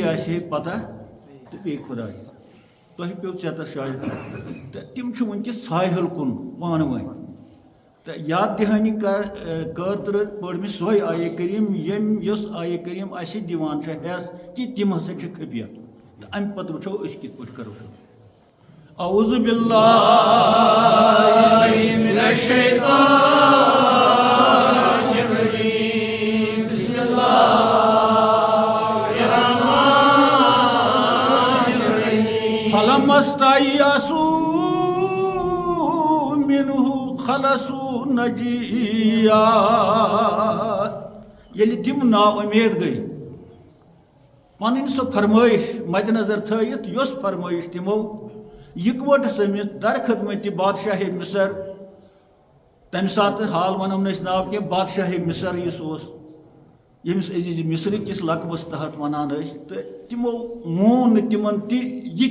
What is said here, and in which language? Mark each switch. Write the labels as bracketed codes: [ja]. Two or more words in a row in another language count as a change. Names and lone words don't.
[ks] آسہِ ہے پتہ تہٕ بیٚیہِ خۄداے تۄہہِ پیوٚو ژٮ۪تَس شاید تہٕ تِم چھِ وٕنکٮ۪س ساحل کُن پانہٕ ؤنۍ تہٕ یاد دِہٲنی خٲطرٕ پٔر مےٚ سۄے آیے کریٖم یۄس آیے کریٖم اَسہِ دِوان چھِ حٮ۪س کہِ تِم ہسا چھِ خفیہ تہٕ اَمہِ پتہٕ وٕچھو أسۍ کِتھ پٲٹھۍ کرو [ar] اعوذ باللہ من الشیطان الرجیم بسم اللہ الرحمن الرحیم فلما استيئسوا منه خلصوا نجيا [ks] ییٚلہِ تِم نا اُمید گٔے پنٕنۍ سۄ فرمٲیش مدِ نظر تھٲیِتھ یۄس فرمٲیش تِمو یِکوَٹہٕ سٔمِتھ در خدمتِ بادشاہ مصر تَمہِ ساتہٕ حال وَنو نہٕ أسۍ ناو کینٛہہ بادشاہ مصر یُس اوس ییٚمِس عزیٖزِ مصرِ کِس لقبس تحت وَنان ٲسۍ تہٕ تِمو مون نہٕ تِمن تہِ یہِ